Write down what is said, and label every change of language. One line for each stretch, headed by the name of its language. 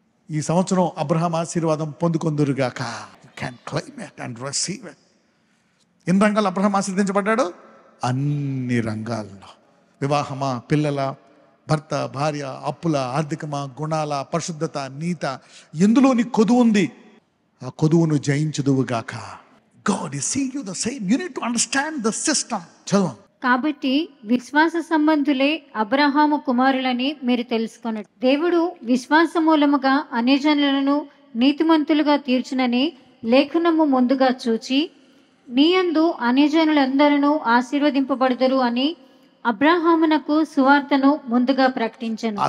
Telugu: ఈ సంవత్సరం అబ్రహాం ఆశీర్వాదం పొందుకొందురుగాక.
English: You can claim it and receive it.
Telugu: ఎన్ని రంగాలు అబ్రహాం ఆశీర్వదించబడ్డాడు? అన్ని రంగాల్లో. వివాహమా, పిల్లల, భర్త, భార్య, అప్పుల, ఆర్థికమా, గుణాల, పరిశుద్ధత, నీత, ఎందులో నీ కొదువు ఉంది ఆ కొదువును జయించుదువుగాక.
English: God is seeing you the same. You need to understand the system.
Telugu: చదువు. కాబట్టి విశ్వాస సంబంధులే అబ్రహాము కుమారులని మీరు తెలుసుకొనడు. దేవుడు విశ్వాస మూలముగా అన్యజనులను నీతిమంతులుగా తీర్చునని లేఖనము ముందుగా చూచి, నీయందు అన్యజనులందరూ ఆశీర్వదింపబడుదురు అని అబ్రహామునకు సువార్తను ముందుగా ప్రకటించను.